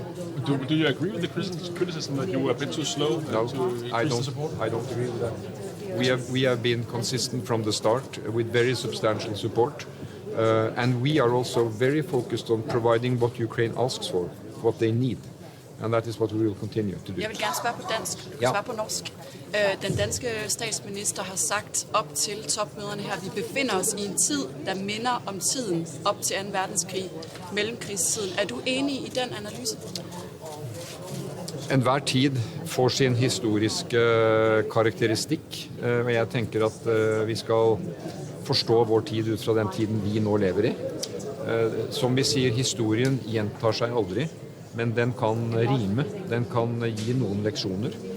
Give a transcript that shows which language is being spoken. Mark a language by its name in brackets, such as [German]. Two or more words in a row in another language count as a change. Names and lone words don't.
[English] Do you agree with the criticism that you were a bit too slow No, to increase the support? I don't agree with that. We have been consistent from the start with very substantial support. And we are also very focused on providing what Ukraine asks for, what they need. And that is what we will continue to do. [Danish] Jeg vil gerne spørge på dansk, svare på norsk. Den danske statsminister har sagt op til topmøderne her, at vi befinder os i en tid, der minder om tiden op til 2. verdenskrig, mellemkrigstiden. Er du enig i den analyse? [Norwegian] Enhver tid får sin historiske karakteristikk, og jeg tenker at vi skal forstå vår tid ut fra den tiden vi nå lever i. Som vi sier, historien gjentar seg aldri, men den kan rime, den kan gi noen leksjoner.